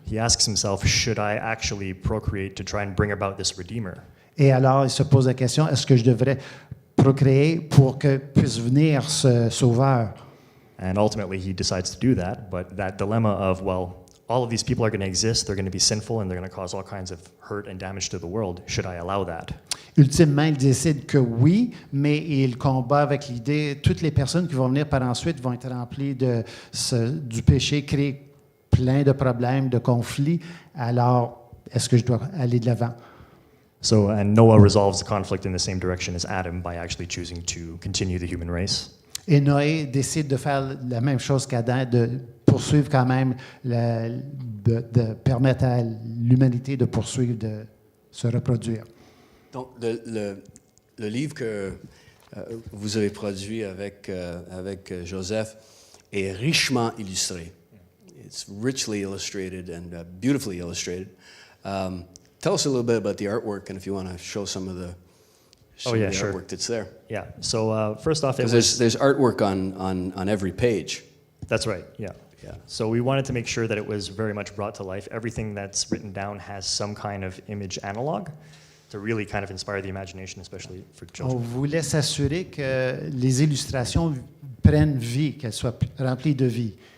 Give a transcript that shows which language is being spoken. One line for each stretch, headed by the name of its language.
English: He asks himself, should I actually procreate to try and bring about this Redeemer?
French: Et alors, il se pose la question, est-ce que je devrais procréer pour que puisse venir ce sauveur?
English: And ultimately, he decides to do that. But that dilemma of, well, all of these people are going to exist, they're going to be sinful, and they're going to cause all kinds of hurt and damage to the world. Should I allow that?
French: Ultimement, il décide que oui, mais il combat avec l'idée, toutes les personnes qui vont venir par ensuite vont être remplies du péché, créer plein de problèmes, de conflits. Alors, est-ce que je dois aller de l'avant?
English: So, and Noah resolves the conflict in the same direction as Adam by actually choosing to continue the human race.
French: Et Noé décide de faire la même chose qu'Adam, de poursuivre quand même, de permettre à l'humanité de poursuivre, de se reproduire. Donc, le livre que vous avez produit avec Joseph est richement illustré.
English: It's richly illustrated and beautifully illustrated. Tell us a little bit about the artwork, and if you want to show some of the Sure. artwork that's there. Yeah. So first off, There's artwork on every page. That's right. Yeah. Yeah. So we wanted to make sure that it was very much brought to life. Everything that's written down has some kind of image analog to really kind of inspire the imagination, especially for
French: On
English: children.
French: voulait s'assurer que les illustrations prennent vie, qu'elles soient remplies de vie.